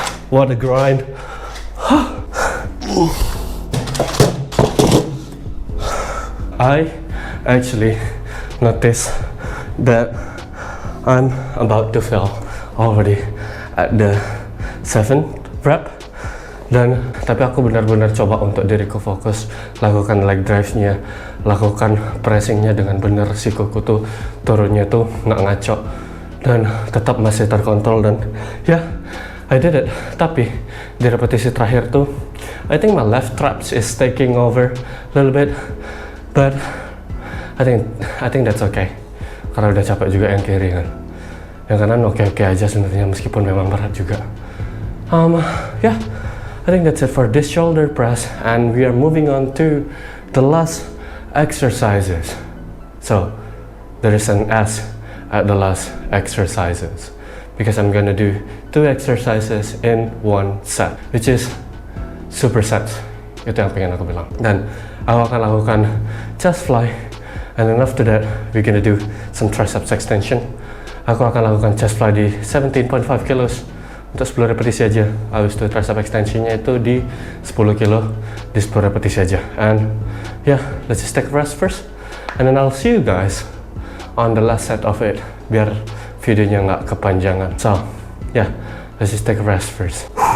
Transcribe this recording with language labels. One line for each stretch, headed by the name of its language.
English: What a grind. I actually noticed that I'm about to fail already at the 7th rep,
Indonesian: Dan tapi aku benar-benar coba untuk diriku fokus, lakukan leg drive-nya, lakukan pressing-nya dengan benar, sikuku tuh turunnya tuh nggak ngaco dan tetap masih terkontrol. Dan ya,
English: I did it.
Indonesian: Tapi di repetisi terakhir tuh
English: I think my left traps is taking over a little bit, but I think that's okay
Indonesian: karena udah capek juga yang kiri kan. Yang kanan oke aja sebenarnya meskipun memang berat juga.
English: Yeah, I think that's it for this shoulder press, and we are moving on to the last exercises. So there is an S at the last exercises because I'm gonna do 2 exercises in 1 set, which is supersets.
Indonesian: Itu yang pengen aku bilang. Dan aku akan lakukan chest fly,
English: and then after that we're gonna do some triceps extension.
Indonesian: Aku akan lakukan chest fly di 17.5 kilos untuk 10 repetisi aja. Habis itu tricep extensionnya itu di 10 kilo di 10 repetisi aja.
English: And yeah, let's just take a rest first, and then I'll see you guys on the last set of it
Indonesian: biar videonya nggak kepanjangan.
English: So yeah, let's just take a rest first.